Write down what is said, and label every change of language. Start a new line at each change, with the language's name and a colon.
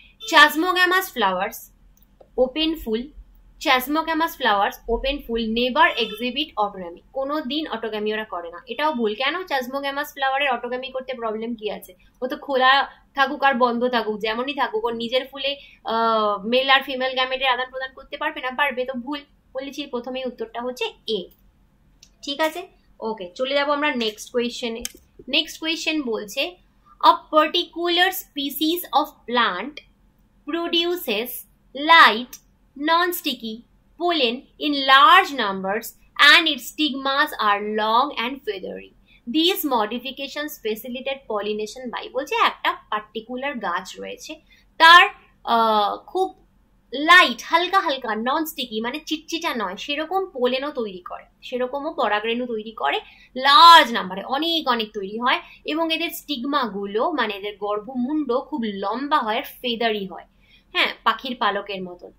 Bangla: চাজমোগ্যামাস flowers open ফুল, চাজমোগ্যামাস flowers open ফুল never exhibit autogamy, কোনো দিন autogamy ওরা করে না। এটাও ভুল। কেন, চাজমোগ্যামাস ফ্লাওয়ারের অটোগ্যামি করতে প্রবলেম কি আছে? ও তো খোলা থাকুক আর বন্ধ থাকুক, যেমনই থাকুক, ওর নিজের ফুলে মেল আর ফিমেল গ্যামেটের আদান প্রদান করতে পারবে না? পারবে। তো ভুল বলেছি, প্রথমেই উত্তরটা হচ্ছে এ, ঠিক আছে। ওকে, চলে যাবো আমরা নেক্সট কোয়েশ্চেনে। নেক্সট কোয়েশ্চেন বলছে
English: A particular species of plant produces light, non-sticky pollen in large numbers and its stigmas are long and feathery. These modifications facilitate pollination by,
Bangla: বলছে একটা পার্টিকুলার গাছ রয়েছে, তার খুব লাইট, হালকা হালকা, নন স্টিকি মানে চিটচিটা নয়, সেরকম পোলেনও তৈরি করে, সেরকমও পরাগরেণু তৈরি করে, লার্জ নাম্বারে অনেক অনেক তৈরি হয়, এবং এদের স্টিগমা গুলো মানে এদের গর্ভমুণ্ড খুব লম্বা হয় আর ফেদারি হয়, হ্যাঁ, পাখির পালকের মতন।